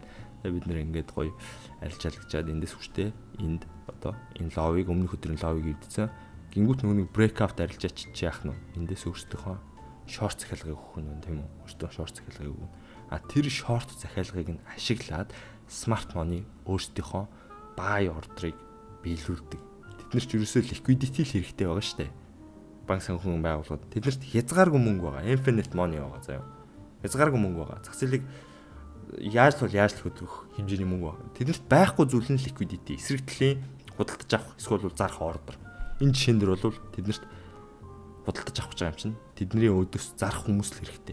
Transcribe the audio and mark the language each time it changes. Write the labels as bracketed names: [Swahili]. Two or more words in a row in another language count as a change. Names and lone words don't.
[Mongolian] Тэгээ бид нар ингээд гоё арилжаалагчаад эндээс хүчтэй энд одоо энэ ловыг өмнөх өдрийн ловыг эвдсэн. Гингүүт нөгөө нэг breakout арилжаач яах нь эндээс өөрсдийнхөө шорт захиалгыг өгөх нь тийм үү? Өөрсдөө шорт захиалгыг өгнө. Тэр шорт захиалгыг нь ашиглаад [English] smart money [Mongolian] өөрсдийнхөө [English] buy order- [Mongolian] ыг биелүүлдэг. Тэднэр ч ерөөсөө liquidity л хэрэгтэй байгаа шүү дээ. Банк санхүүгийн байгууллагууд тэднэрт хязгааргүй мөнгө байгаа, [English] infinite money [Mongolian] байгаа заяа. Хязгааргүй мөнгө байгаа. Зах зээлийг яаж хөдөлгөх хэмжээний мөнгө байгаа. Тэднэрт байхгүй зүйл нь liquidity, эсрэг талын худалдаж авах, эсвэл зарах order. Энэ жишээн дээр бол тэднэрт худалдаж авах гэж байгаа юм чинь тэдний өөдөөс зарах хүмүүс л хэрэгтэй.